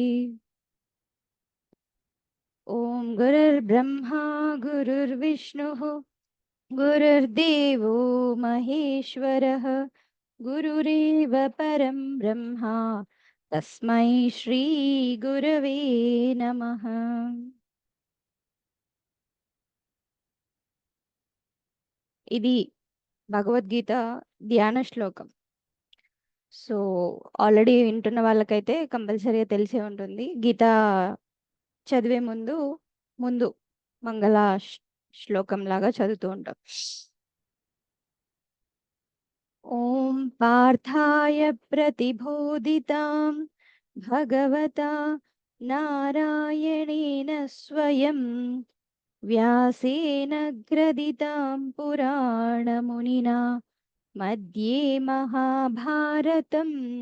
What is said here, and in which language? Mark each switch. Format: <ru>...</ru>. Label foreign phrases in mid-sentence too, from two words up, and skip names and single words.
<sa>ॐ गुरुर्ब्रह्मा गुरुर्विष्णुः गुरुर्देवो महेश्वरः गुरुरेव परं ब्रह्मा तस्मै श्री गुरवे नमः।</sa> <te>ఇది భగవద్గీత ధ్యాన శ్లోకం. సో ఆల్రెడీ వింటున్న వాళ్ళకైతే కంపల్సరీగా తెలిసే ఉంటుంది. గీత చదివే ముందు ముందు మంగళ శ్లోకం లాగా చదువుతూ ఉంటాం.</te> <sa>ఓం పార్థాయ ప్రతిబోధితాం భగవతా నారాయణేన స్వయం వ్యాసేన గ్రథితాం పురాణమునినా मध्ये महाभारतम्</sa>